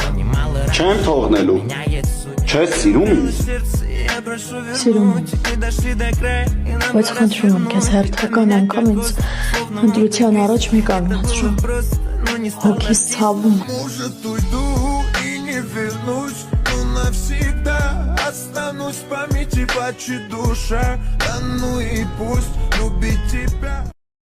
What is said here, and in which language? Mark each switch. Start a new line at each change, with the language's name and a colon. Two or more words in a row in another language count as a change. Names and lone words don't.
Armenian: Չեմ թողնելու։ Չես սիրում ինձ։ Սիրում եմ։ Բայց խնդրում եմ քեզ հերթական անգամ ինձ ընտրության առաջ մի կանգնացրու։ Հոգիս ցավում։
Russian: Останусь в памяти, плачет душа, да ну и пусть любить тебя.